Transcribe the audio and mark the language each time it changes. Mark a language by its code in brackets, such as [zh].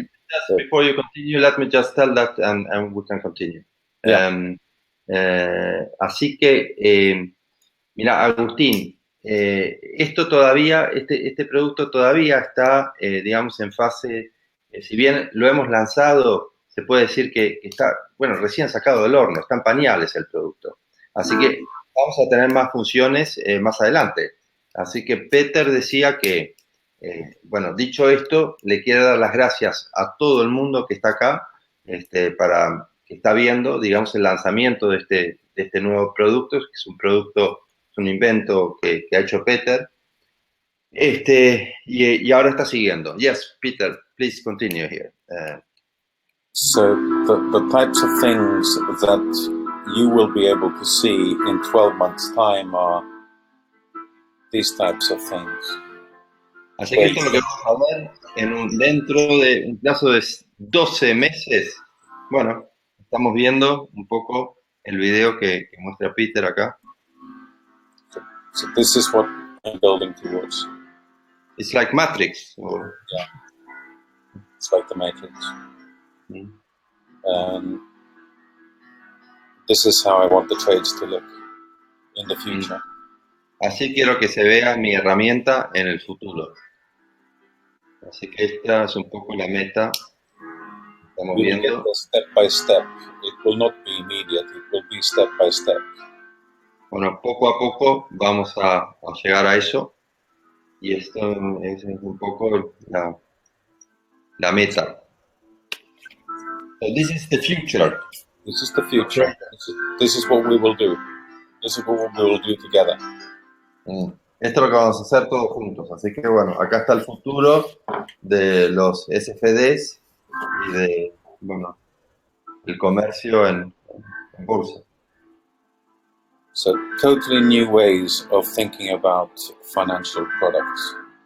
[en] Just before you continue, let me just tell that and we can continue. Yeah. [es] Así que, mira, Agustín, esto todavía, este producto todavía está, digamos, en fase, si bien lo hemos lanzado, se puede decir que está, bueno, recién sacado del horno, está en pañales el producto. Así que vamos a tener más funciones más adelante. Así que Peter decía que, bueno, dicho esto, le quiero dar las gracias a todo el mundo que está acá, que está viendo, digamos, el lanzamiento de este nuevo producto, que es un producto, es un invento que ha hecho Peter. Y ahora está siguiendo. [en] Yes, Peter, please continue here. So the types of things that you will be able to see in 12 months' time are these types of things. [es] Así que esto es lo que vamos a ver dentro de un plazo de 12 meses. Bueno, estamos viendo un poco el video que muestra Peter acá. [en] So this is what I'm building towards. It's like Matrix. Yeah. It's like the Matrix. This is how I want the trades to look in the future. [es] Así quiero que se vea mi herramienta en el futuro. Así que esta es un poco la meta. Estamos [en] We will [es] viendo. [en] get step by step. It will not be immediate. It will be step by step. [es] Bueno, poco a poco vamos a llegar a eso. Y esto es un poco la meta. [en] So this is the future. This is the future. This is what we will do. This is what we will do together. [es] Esto es lo que vamos a hacer todos juntos. Así que bueno, acá está el futuro de los SFDs y de, bueno, el comercio en bolsa. [en] So totally new ways of thinking about financial products.